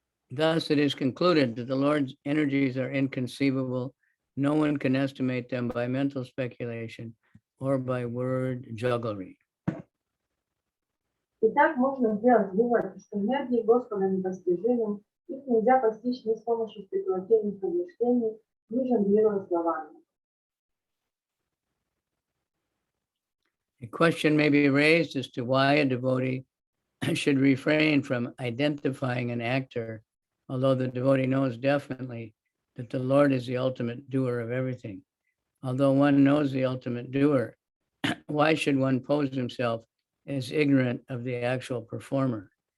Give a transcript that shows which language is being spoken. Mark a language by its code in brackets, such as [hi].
[en] Thus, it is concluded that the Lord's energies are inconceivable. No one can estimate them by mental speculation or by word jugglery. [ru] Итак, можно сделать вывод, что энергии Господа непостижимы, их нельзя постичь ни с помощью спекулятивных размышлений, ни жонглируя словами. [en] A question may be raised as to why a devotee should refrain from identifying an actor, although the devotee knows definitely that the Lord is the ultimate doer of everything. Although one knows the ultimate doer, why should one pose himself as ignorant of the actual performer?